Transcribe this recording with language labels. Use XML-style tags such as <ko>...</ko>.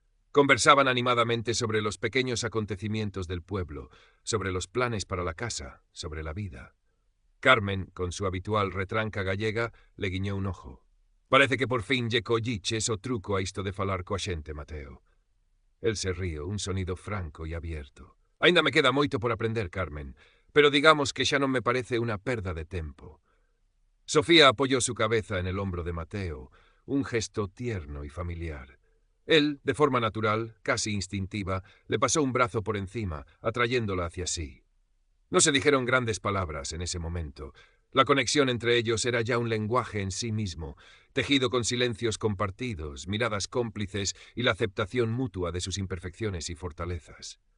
<es>Conversaban animadamente sobre los pequeños acontecimientos del pueblo, sobre los planes para la casa, sobre la vida. Carmen, con su habitual retranca gallega, le guiñó un ojo.</es> <gl>Parece que por fin lle colliches o truco a isto de falar coa xente, Mateo.</gl> <es>El se rió, un sonido franco e abierto.</es> <gl>Ainda me queda moito por aprender, Carmen, pero digamos que xa non me parece unha perda de tempo.</gl> <es>Sofía apoyó su cabeza en el hombro de Mateo, un gesto tierno y familiar. Él, de forma natural, casi instintiva, le pasó un brazo por encima, atrayéndola hacia sí. No se dijeron grandes palabras en ese momento. La conexión entre ellos era ya un lenguaje en sí mismo, tejido con silencios compartidos, miradas cómplices y la aceptación mutua de sus imperfecciones y fortalezas.</es>